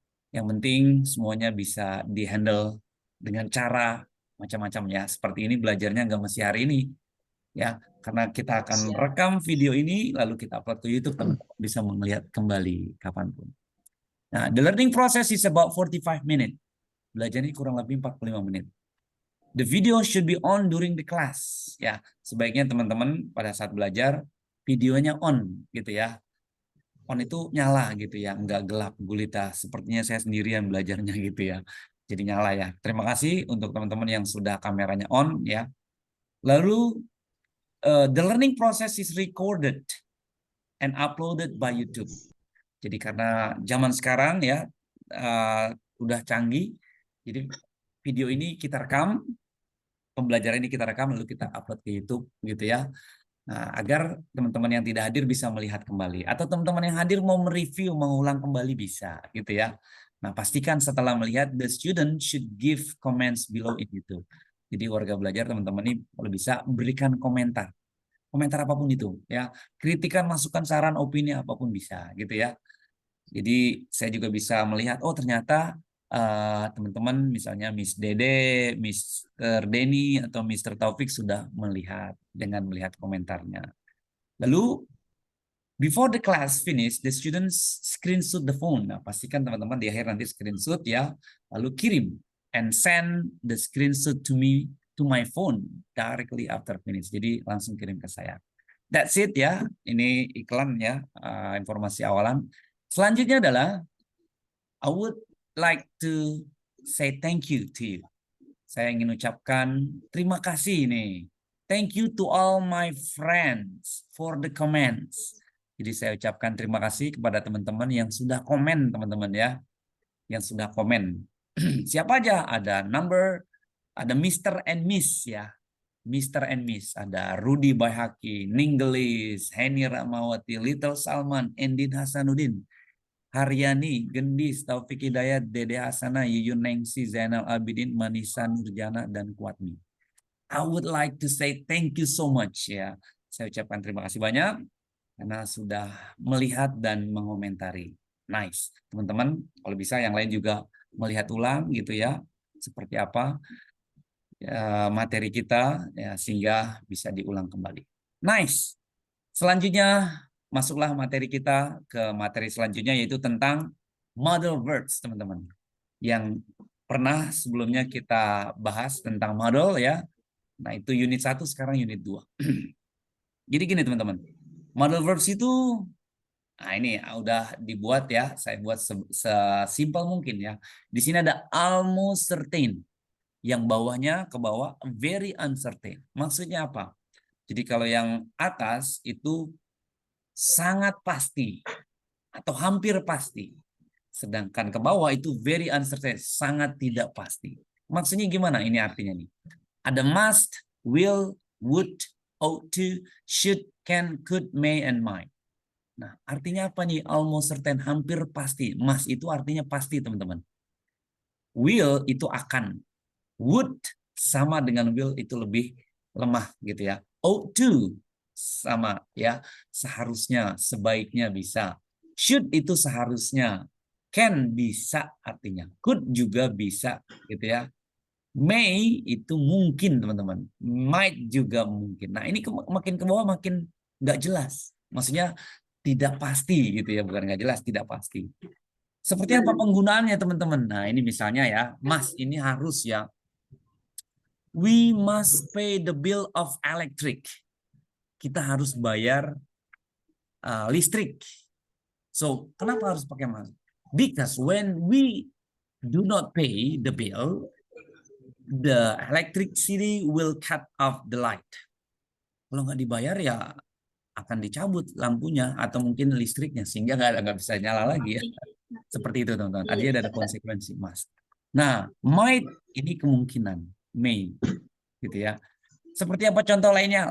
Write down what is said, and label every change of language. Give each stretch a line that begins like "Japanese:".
Indonesian: Yang penting semuanya bisa dihandle dengan cara macam-macam ya. Seperti ini belajarnya nggak mesti hari ini ya, karena kita akan rekam video ini lalu kita upload ke YouTube, teman-teman bisa melihat kembali kapanpun.
English: Nah, the learning process is about 45 minutes.
Indonesian: Belajar ini kurang lebih 45 menit.
English: The video should be on during the class.
Indonesian: Ya, sebaiknya teman-teman pada saat belajar videonya on gitu ya. On itu nyala gitu ya, nggak gelap gulita. Sepertinya saya sendirian belajarnya gitu ya. Jadi nyala ya. Terima kasih untuk teman-teman yang sudah kameranya on ya.
English: Lalu the learning process is recorded and uploaded by YouTube.
Indonesian: Jadi karena zaman sekarang ya udah canggih, jadi video ini kita rekam, pembelajaran ini kita rekam lalu kita upload ke YouTube gitu ya. Nah, agar teman-teman yang tidak hadir bisa melihat kembali, atau teman-teman yang hadir mau mereview, mengulang kembali bisa gitu ya. Nah, pastikan setelah melihat
English: the student should give comments below it gitu.
Indonesian: Jadi warga belajar teman-teman ini kalau bisa berikan komentar apapun itu ya, kritikan, masukan, saran, opini apapun bisa gitu ya. Jadi saya juga bisa melihat oh ternyata teman-teman misalnya Miss Dede, Mr. Denny atau Mr. Taufik sudah melihat dengan melihat komentarnya.
English: Lalu before the class finish, the students screenshot the phone.
Indonesian: Nah, pastikan teman-teman di akhir nanti screenshot ya, lalu kirim
English: and send the screenshot to me to my phone directly after finish.
Indonesian: Jadi langsung kirim ke saya.
English: That's it
Indonesian: ya. Ini iklan ya, informasi awalan. Selanjutnya adalah
English: I would like to say thank you to you.
Indonesian: Saya ingin ucapkan terima kasih nih.
English: Thank you to all my friends for the comments.
Indonesian: Jadi saya ucapkan terima kasih kepada teman-teman yang sudah komen, teman-teman ya. Yang sudah komen. Siapa aja? Ada ada Mr. and Miss ya. Mr. and Miss. Ada Rudy Bayhaki, Ninggelis, Heni Rahmawati, Little Salman, Endin Hasanuddin, Haryani, Gendis, Taufik Hidayat, Dede Hasana, Yuyun Nengsi, Zainal Abidin, Manisa Nurjana, dan Kuatmi.
English: I would like to say thank you so much ya.
Indonesian: Saya ucapkan terima kasih banyak karena sudah melihat dan mengomentari. Nice. Teman-teman, kalau bisa yang lain juga melihat ulang gitu ya. Seperti apa materi kita ya, sehingga bisa diulang kembali. Nice. Selanjutnya masuklah materi kita ke materi selanjutnya, yaitu tentang model verbs, teman-teman. Yang pernah sebelumnya kita bahas tentang model ya. Nah, itu unit 1, sekarang unit 2. Jadi gini teman-teman. Model verbs itu nah ini udah dibuat ya, saya buat sesimpel mungkin ya. Di sini ada almost certain. Yang bawahnya ke bawah very uncertain. Maksudnya apa? Jadi kalau yang atas itu sangat pasti atau hampir pasti. Sedangkan ke bawah itu very uncertain, sangat tidak pasti. Maksudnya gimana ini artinya nih? Ada must, will, would, ought to, should, can, could, may, and might. Nah, artinya apa nih? Almost certain, hampir pasti. Must itu artinya pasti, teman-teman. Will itu akan. Would sama dengan will itu lebih lemah gitu ya. Ought to sama ya, seharusnya, sebaiknya bisa. Should itu seharusnya. Can bisa artinya. Could juga bisa gitu ya. May itu mungkin teman-teman. Might juga mungkin. Nah ini makin ke bawah makin nggak jelas. Maksudnya tidak pasti gitu ya. Bukan nggak jelas, tidak pasti. Seperti apa penggunaannya teman-teman? Nah ini misalnya ya, Mas ini harus ya.
English: We must pay the bill of electric.
Indonesian: Kita harus bayar listrik.
English: So
Indonesian: kenapa harus pakai
English: must? Because when we do not pay the bill, the electricity will cut off the light.
Indonesian: Kalau nggak dibayar ya akan dicabut lampunya atau mungkin listriknya sehingga nggak bisa nyala lagi ya. Seperti itu teman-teman. Artinya ada konsekuensi must. Nah, might ini kemungkinan, may gitu ya. Seperti apa contoh lainnya?